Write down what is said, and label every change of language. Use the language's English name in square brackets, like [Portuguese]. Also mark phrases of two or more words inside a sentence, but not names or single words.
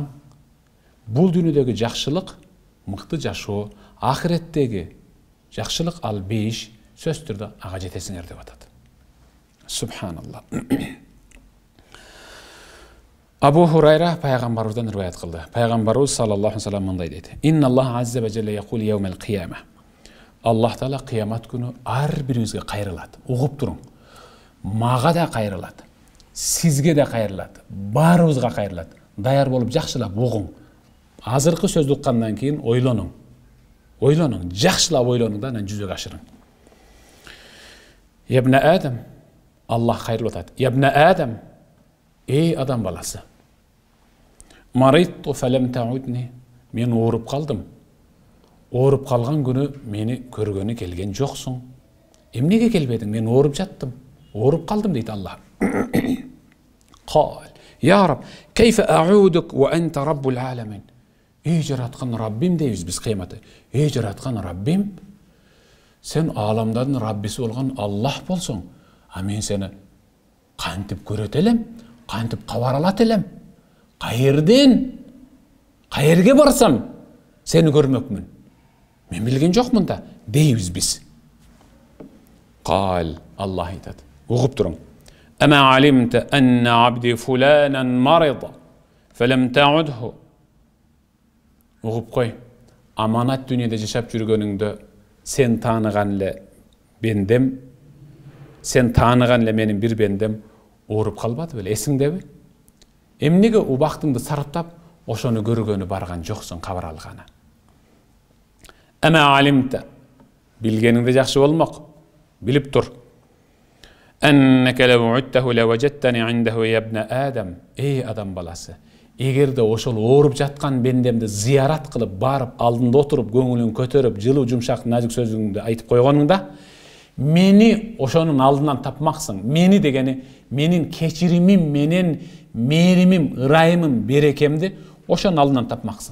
[Kyrgyz] Бул дүйнөдөгү жакшылык мыкты жашоо, ахиреттеги жакшылык ал бейиш сөз түрдө ага жетесиңер деп атат. Субханалла. Абу Хурайра пайгамбарыбыздан риваят кылды. [Arabic] Пайгамбарыбыз صلى الله عليه وسلم [Kyrgyz] мындай дейт: [Arabic] "إن الله عز وجل يقول يوم القيامة." [Kyrgyz] Аллах Таала кыямат күнү ар бирибизге кайрылат. Угуп туруң. Мага да кайрылат. Сизге да кайрылат. Баарыбызга кайрылат. Даяр болуп жакшылап угуң. Азыркы сөздү уккандан кийин ойлонуң. Ойлонуң, жакшылап ойлонуң да анан жүзөгө ашырың. [Arabic] يا ابن آدم, [Kyrgyz] Аллах кайрылып атат. [Arabic] يا ابن آدم, [Kyrgyz] эй адам баласы. [Arabic] مرضت فلم تعدني. [Kyrgyz] Мен ооруп калдым. Ооруп калган күнү мени көргөнү келген жоксуң. Эмнеге келбедиң? Мен ооруп жаттым. Ооруп калдым дейт Аллах. [Arabic] قال: "يا رب، كيف أعودك وأنت رب العالمين." [Kyrgyz] Ey жараткан Раббим дейбиз биз кыяматта. Ey жараткан Раббим, сен аламдардын Раббиси болгон Аллах болсоң, а мен сени кантип көрөт элем, кантип кабар алат элем? Каерге барсам сени көрмөкмүн? Мен билген жокмун да дейбиз биз. Кал, Аллах айтат. Угуп туруң. [Arabic] أما علمت أن عبدي فلانا مرض فلم تعده. [Kyrgyz] Угуп кой. Аманат дүйнөдө жашап жүргөнүңдө сен тааныган эле бендем, сен тааныган эле менин бир бендем ооруп калбады беле? Эсиңдеби? Эмнеге убактыңды сарптап ошону көргөнү барган жоксуң, кабар алганы? [Arabic] أما علمت, [Kyrgyz] билгениңде жакшы болмок, билип тур. [Arabic] أنك لو عدته لوجدتني عنده يا ابن آدم. [Kyrgyz] Эй адам баласы, эгерде ошол ооруп жаткан бендемди зыярат кылып барып алдында отуруп көңүлүн көтөрүп жылуу жумшак назик сөзүңдү айтып койгонуңда мени ошонун алдынан тапмаксың. Мени дегени менин кечиримим менен мээримим, ырайымым, берекемди ошонун алдынан тапмаксың.